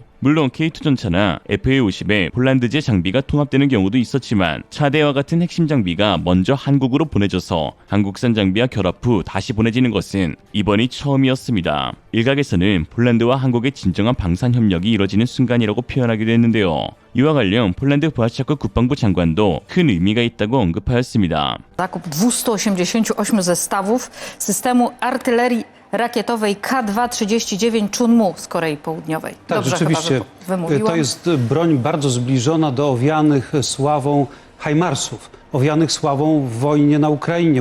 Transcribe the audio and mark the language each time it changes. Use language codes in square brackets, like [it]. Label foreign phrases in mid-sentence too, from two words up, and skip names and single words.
[ko] 물론 K2 전차나 FA-50에 폴란드제 장비가 통합되는 경우도 있었지만 차대와 같은 핵심 장비가 먼저 한국으로 보내져서 한국산 장비와 결합 후 다시 보내지는 것은 이번이 처음이었습니다. 일각에서는 폴란드와 한국의 진정한 방산 협력이 이뤄지는 순간이라고 표현하기도 했는데요. 이와 관련 폴란드 브와샤크 국방부 장관도 큰 의미가 있다고 언급하였습니다. [pl] Zakup 288 zestawów systemu artylerii rakietowej K2-39 Chunmu z Korei Południowej. Tak, Dobrze rzeczywiście. chyba, że wymówiłam. To jest broń bardzo zbliżona do owianych sławą HIMARS-ów, owianych sławą w wojnie na Ukrainie.